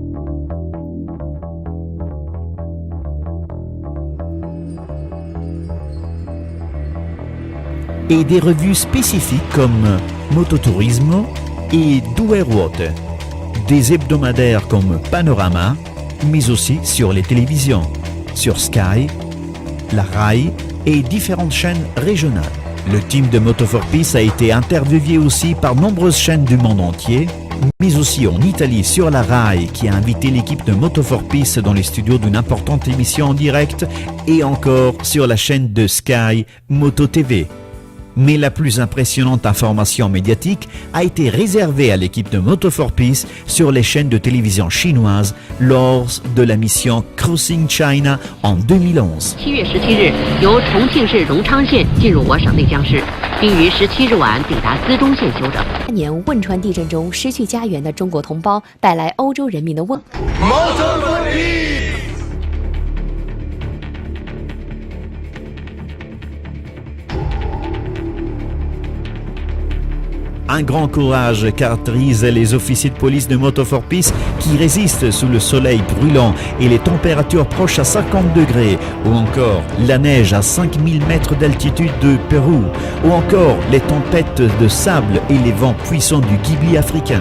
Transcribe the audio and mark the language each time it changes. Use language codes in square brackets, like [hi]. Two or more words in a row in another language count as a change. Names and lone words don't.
[fr] et des revues spécifiques comme Mototourismo et Due Ruote, des hebdomadaires comme Panorama, mais aussi sur les télévisions, sur Sky, la RAI et différentes chaînes régionales. Le team de Moto for Peace a été interviewé aussi par nombreuses chaînes du monde entier, mais aussi en Italie sur la RAI qui a invité l'équipe de Moto for Peace dans les studios d'une importante émission en direct et encore sur la chaîne de Sky Moto TV. Mais la plus impressionnante information médiatique a été réservée à l'équipe de Moto for Peace sur les chaînes de télévision chinoises lors de la mission Crossing China en 2011. [zh] 7 月17日，由重庆市荣昌县进入我省内江市，并于17日晚抵达资中县休整。年汶川地震中失去家园的中国同胞带来欧洲人民的问。 [fr] Un grand courage caractérise les officiers de police de Moto for Peace qui résistent sous le soleil brûlant et les températures proches à 50 degrés, ou encore la neige à 5000 mètres d'altitude de Pérou, ou encore les tempêtes de sable et les vents puissants du Ghibli africain.